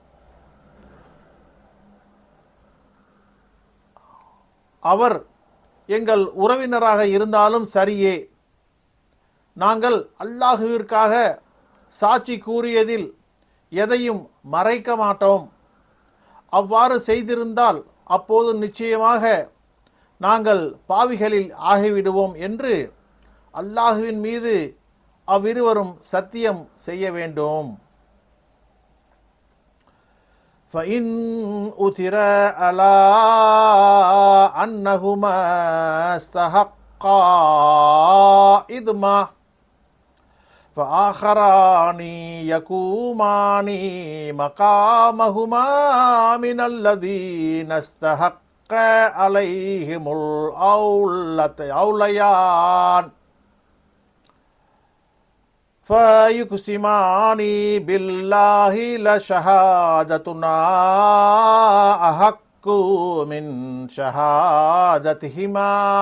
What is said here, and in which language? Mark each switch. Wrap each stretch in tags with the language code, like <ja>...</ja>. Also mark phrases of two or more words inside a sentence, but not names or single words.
<ta>அவர் எங்கள் உறவினராக இருந்தாலும் சரியே, நாங்கள் அல்லாஹுவிற்காக சாட்சி கூறியதில் எதையும் மறைக்க மாட்டோம். அவ்வாறு செய்திருந்தால் அப்போது நிச்சயமாக நாங்கள் பாவிகளில் ஆகிவிடுவோம் என்று அல்லாஹுவின் மீது அவ்விருவரும் சத்தியம் செய்ய வேண்டும்.</ta> <ar>فَإِنْ أُثِرَ عَلَى أَنَّهُمَا اسْتَحَقَّا إِثْمًا فَآخَرَانِ يَقُومَانِ مَقَامَهُمَا مِنَ الَّذِينَ اسْتَحَقَّ عَلَيْهِمُ الْأَوْلَيَانِ فَيُقْسِمَانِ بِاللَّهِ لَشَهَادَتُنَا أَحَقُّ مِنْ شَهَادَتِهِمَا</ar>